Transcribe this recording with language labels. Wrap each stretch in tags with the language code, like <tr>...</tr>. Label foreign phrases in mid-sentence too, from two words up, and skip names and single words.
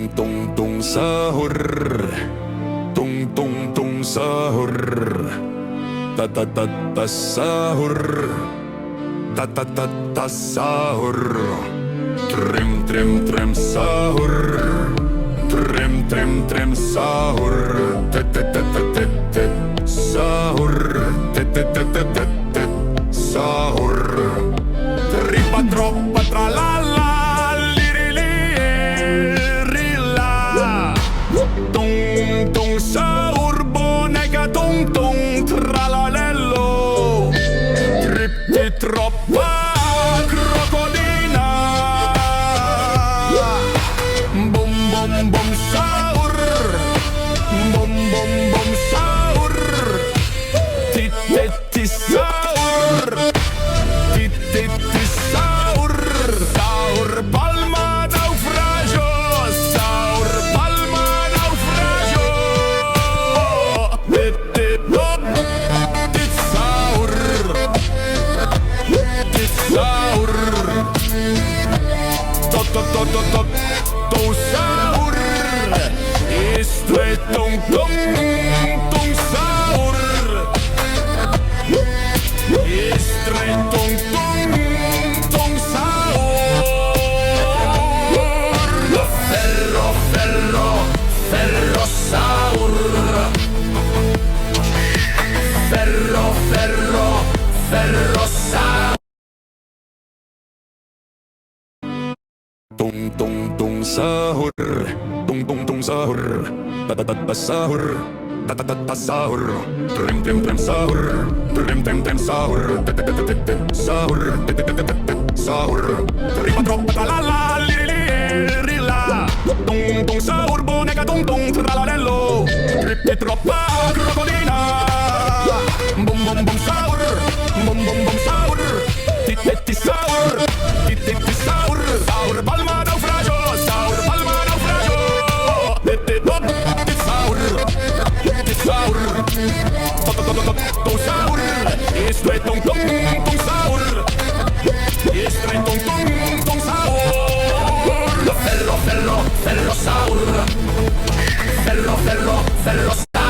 <it>tung tung sahur, tung tung tung sahur, ta ta ta ta sahur, ta ta ta ta sahur, trim trim trim sahur, trim trim trim sahur, te te te te te te sahur, te te te te te te sahur, tripa troppa tra la la. Sahur boneka tung tung tralalello, tripti troppa crocodina, bum bum bum sahur, bum bum bum sahur, ti sahur, ti sahur, sahur palma naufragio, sahur palma naufragio. Tu sahur,</it> <pt>isto é tung tung tung sahur, isto é tung tung tung sahur. Ferro ferro ferro sahur, ferro ferro ferro sahur. Tung tung tung sahur, tung tung tung sahur, ta ta ta ta sahur, ta ta ta ta sahur, trim trim trim sahur, trim trim trim sahur, te te te te te sahur, te te te te te sahur, tripa troppa tra la la li li li la, tung tung sahur boneka tung tung tralalello, tripti troppa crocodina, bum bum bum sahur, bum bum bum sahur, ti sahur, ti sahur, sahur</pt> <it>palma naufragio, sahur palma naufragio, ti sahur, tu sahur,</it> <pt>isto é tung tung tung sahur, isto é tung tung tung sahur, ferro ferro ferro sahur, ferro ferro ferro</pt>